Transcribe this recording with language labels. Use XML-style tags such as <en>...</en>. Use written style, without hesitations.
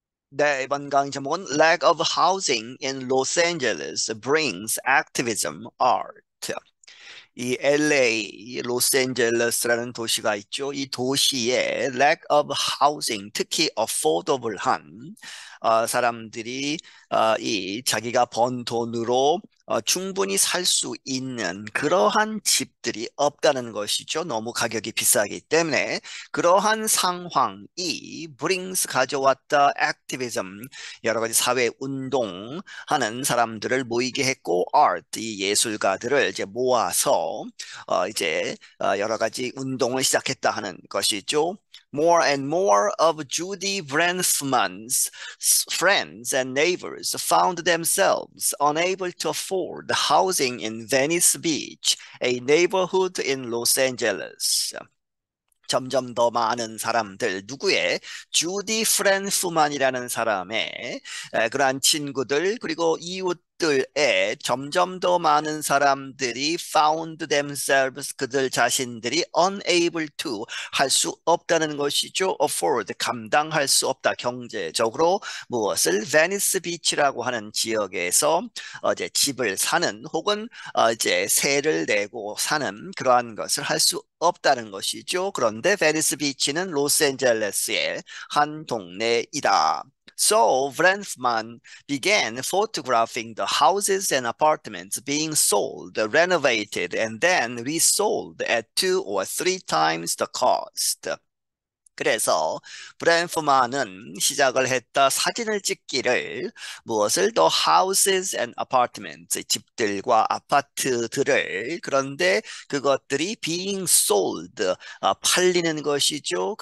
<ko>네, 이번 강의 제목은</ko> <en>Lack of Housing in Los Angeles Brings Activism Art.</en> <ko>이 LA, 로스앤젤레스라는 도시가 있죠. 이 도시에</ko> <en>lack of housing,</en> <ko>특히 affordable한 사람들이 이 자기가 번 돈으로 충분히 살 수 있는 그러한 집들이 없다는 것이죠. 너무 가격이 비싸기 때문에 그러한 상황이 brings 가져왔다 activism, 여러 가지 사회 운동하는 사람들을 모이게 했고 art, 이 예술가들을 이제 모아서 여러 가지 운동을 시작했다 하는 것이죠.</ko> <en>More and more of Judy Brenfman's friends and neighbors found themselves unable to afford housing in Venice Beach, a neighborhood in Los Angeles.</en> <ko>점점 더 많은 사람들, 누구의 주디 프랜프만이라는 사람의 그러한 친구들 그리고 이웃들의 점점 더 많은 사람들이</ko> <en>found themselves,</en> <ko>그들 자신들이</ko> <en>unable to,</en> <ko>할 수 없다는 것이죠. afford, 감당할 수 없다, 경제적으로 무엇을 베니스 비치라고 하는 지역에서 이제 집을 사는 혹은 이제 세를 내고 사는 그러한 것을 할 수 없다는 것이죠. 그런데 베니스 비치는 로스앤젤레스의 한 동네이다.</ko> <en>So Brenfman began photographing the houses and apartments being sold, renovated, and then resold at 2 or 3 times the cost.</en> <ko>그래서 브랜프만은 시작을 했다. 사진을 찍기를, 무엇을,</ko> <en>the houses and apartments,</en> <ko>집들과 아파트들을, 그런데 그것들이</ko> <en>being sold,</en> <ko>팔리는 것이죠.</ko>